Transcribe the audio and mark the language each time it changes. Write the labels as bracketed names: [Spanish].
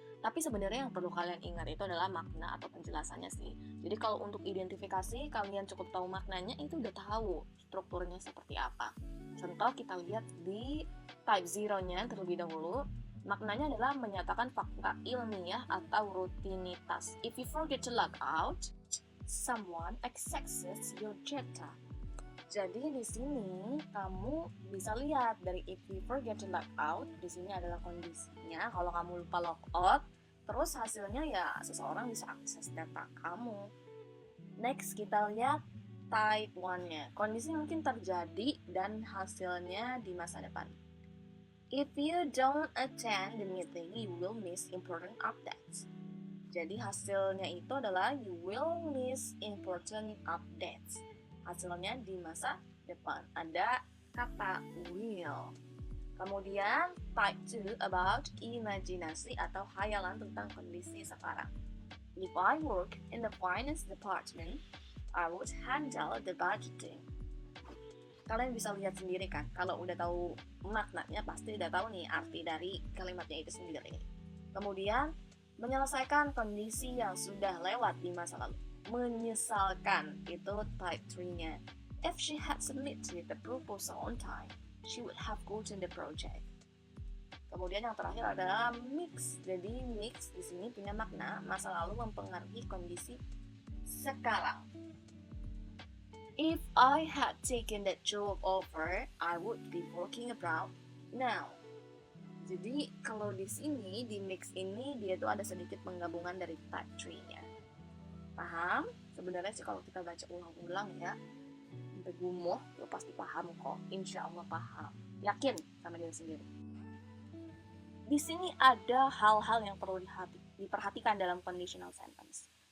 [Indonesian] Tapi sebenarnya yang perlu kalian ingat itu adalah makna atau penjelasannya sih. Jadi kalau untuk identifikasi, kalian cukup tahu maknanya, itu udah tahu strukturnya seperti apa. Contoh kita lihat di type 0-nya terlebih dahulu. Maknanya adalah menyatakan fakta ilmiah atau rutinitas. [English] If you forget to log out, someone accesses your data. [Indonesian] Jadi di sini kamu bisa lihat dari [English] if you forget to log out, [Indonesian] di sini adalah kondisinya kalau kamu lupa log out, terus hasilnya ya seseorang bisa akses data kamu. Next kita lihat type 1-nya. Kondisi mungkin terjadi dan hasilnya di masa depan. [English] If you don't attend the meeting, you will miss important updates. [Indonesian] Jadi hasilnya itu adalah [English] you will miss important updates. [Indonesian] Hasilnya di masa depan. Ada kata will. Kemudian type 2 about imajinasi atau hayalan tentang kondisi sekarang. [English] If I work in the finance department, I would handle the budgeting. [Indonesian] Kalian bisa lihat sendiri kan, kalau udah tahu maknanya pasti udah tahu nih arti dari kalimatnya itu sendiri. Kemudian menyelesaikan kondisi yang sudah lewat di masa lalu. Menyesalkan itu type 3-nya. [English] If she had submitted the proposal on time, she would have gotten the project. [Indonesian] Kemudian yang terakhir adalah mix. Jadi mix di sini punya makna masa lalu mempengaruhi kondisi sekarang. [English] If I had taken that job offer, I would be working abroad now. [Indonesian] Jadi kalau di sini di mix ini dia tuh ada sedikit penggabungan dari type 3-nya. Paham? Sebenarnya sih kalau kita baca ulang-ulang ya, sampai gumuh, lo pasti paham kok. Insya Allah paham. Yakin sama diri sendiri. Di sini ada hal-hal yang perlu diperhatikan dalam conditional sentence.